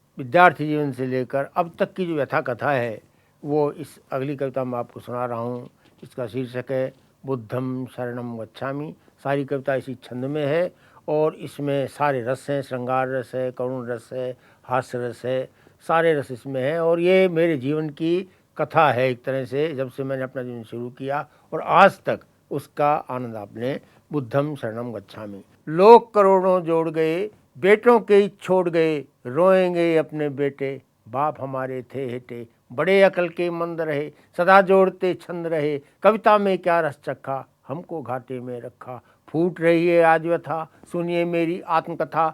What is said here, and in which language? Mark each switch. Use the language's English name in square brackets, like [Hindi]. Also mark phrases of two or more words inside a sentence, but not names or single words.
[Hindi] विद्यार्थी जीवन से लेकर अब तक की जो व्यथा कथा है वो इस अगली कविता में आपको सुना रहा हूँ। इसका शीर्षक है [Pali] बुद्धम शरणम गच्छामि। [Hindi] सारी कविता इसी छंद में है और इसमें सारे रस हैं, श्रृंगार रस है, करुण रस है, हास्य रस है, सारे रस इसमें हैं। और ये मेरे जीवन की कथा है एक तरह से, जब से मैंने अपना जीवन शुरू किया और आज तक उसका आनंद आपने। [Pali] बुद्धम शरणम गच्छामि। [Hindi] लोग करोड़ों जोड़ गए, बेटों के ही छोड़ गए, रोएंगे अपने बेटे, बाप हमारे थे हेटे, बड़े अकल के मंद रहे, सदा जोड़ते छंद रहे, कविता में क्या रस चखा, हमको घाटे में रखा, फूट रही है आज व्यथा, सुनिए मेरी आत्मकथा।